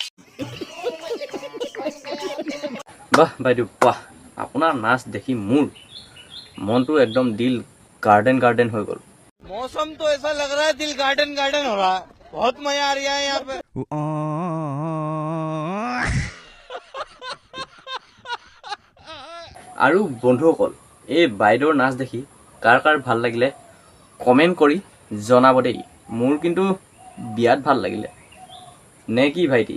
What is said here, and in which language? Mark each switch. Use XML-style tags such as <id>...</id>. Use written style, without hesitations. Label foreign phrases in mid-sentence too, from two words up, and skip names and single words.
<as>বাহ বাইদেউ বাহ আপোনাৰ নাচ দেখি মোৰ মনটো একদম</as> <hi>दिल गार्डन</hi> <as>হৈ গ'ল</as> <hi>मौसम तो ऐसा लग रहा है दिल गार्डन हो रहा है बहुत मजा आ रहा है यहाँ पे</hi> <as>আৰু বন্ধুসকল এই বাইদেউৰ নাচ দেখি কাৰ ভাল লাগিলে কমেণ্ট কৰি জনাব দেই মোৰ কিন্তু বিয়াত ভাল লাগিলে নে কি ভাইটি</as>